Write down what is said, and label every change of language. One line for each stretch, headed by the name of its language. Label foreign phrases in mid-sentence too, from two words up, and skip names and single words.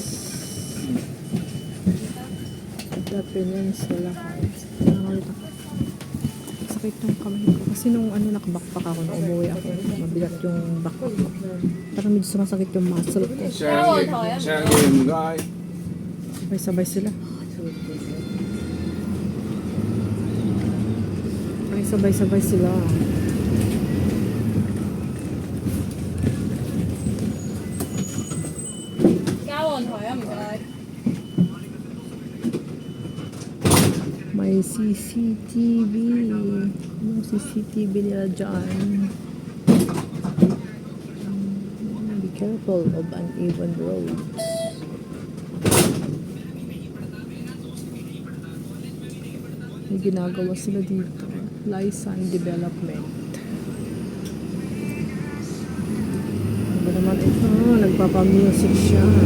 English: The Peninsula Heights.
Filipino: Nakakita ko. Sakit yung kamay ko. Kasi nung nakabakpak ako, nung umuwi ako, mabigat yung backpack ko. Parang medyo sumasakit yung muscle ko.
Cantonese: 上面唔該。
Filipino: Sabay-sabay sila. Ay, sabay-sabay sila. May CCTV. Yung CCTV nila dyan.
English: Be careful of uneven roads.
Filipino: May ginagawa sila dito. Lisan Development. Ano ba naman ito? Nagpapa-music siya.